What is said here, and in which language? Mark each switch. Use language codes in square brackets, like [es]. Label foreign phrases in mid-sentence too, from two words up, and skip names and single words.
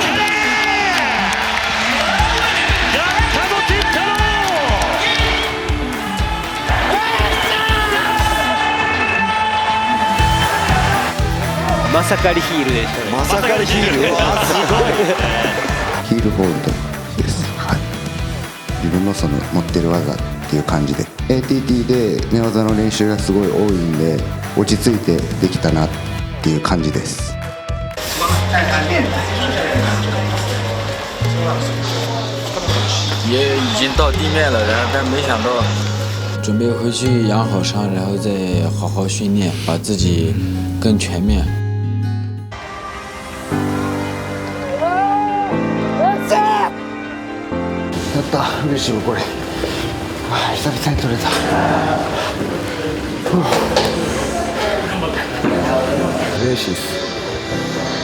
[ja] まさかりヒールでしたね。まさかりヒール。ヒールホールドです。はい。自分のその持ってる技っていう感じで、ATT で寝技の練習がすごい多いんで、落ち着いてできたなっていう感じです。 [zh] 也已经到地面了，但没想到，准备回去养好伤，然后再好好训练，把自己更全面。 [ja] やった、嬉しいわこれ。久々に取れた。嬉しいです。